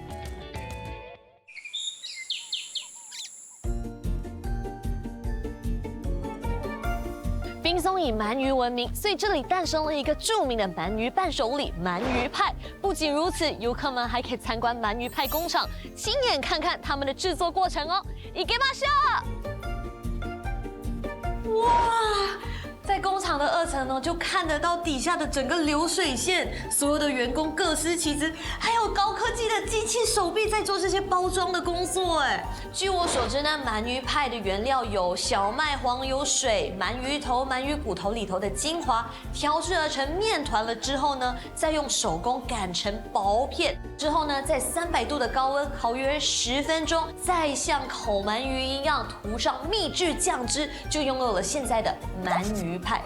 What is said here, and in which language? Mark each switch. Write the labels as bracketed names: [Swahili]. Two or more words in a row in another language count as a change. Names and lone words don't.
[Chinese] 冰松以鳗鱼闻名，所以这里诞生了一个著名的鳗鱼伴手礼——鳗鱼派。不仅如此，游客们还可以参观鳗鱼派工厂，亲眼看看他们的制作过程哦。 [Japanese] いけましょう！ 哇！ [Chinese] 在工厂的2层呢，就看得到底下的整个流水线，所有的员工各司其职，还有高科技的机器手臂在做这些包装的工作。哎，据我所知呢，鳗鱼派的原料有小麦、黄油、水、鳗鱼头、鳗鱼骨头里头的精华，调制而成面团了之后呢，再用手工擀成薄片，之后呢，在300度的高温烤约10分钟，再像烤鳗鱼一样涂上秘制酱汁，就拥有了现在的鳗鱼派。